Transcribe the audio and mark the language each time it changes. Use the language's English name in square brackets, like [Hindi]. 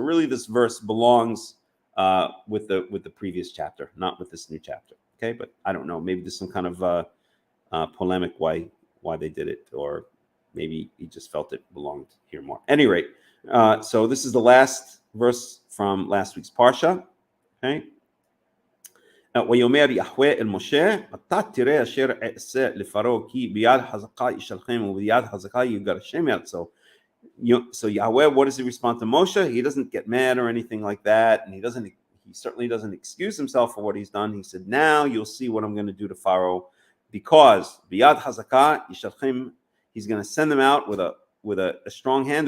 [English] So really, this verse belongs with the previous chapter, not with this new chapter. Okay, but I don't know. Maybe there's some kind of polemic why they did it, or maybe he just felt it belonged here more. At any rate, so this is the last verse from last week's parsha. Okay. [Hebrew] ויאמר יהוה אל משה, אתה תראה אשר אעשה לפרעה כי ביד חזקה ישלחם וביד חזקה יגרשם מארצו. [English] So Yahweh, what does he respond to Moshe? He doesn't get mad or anything like that, and he certainly doesn't excuse himself for what he's done. He said, now you'll see what I'm going to do to Pharaoh, because [Hebrew] biyad hazaka yishalchim, [English] he's going to send them out with a strong hand.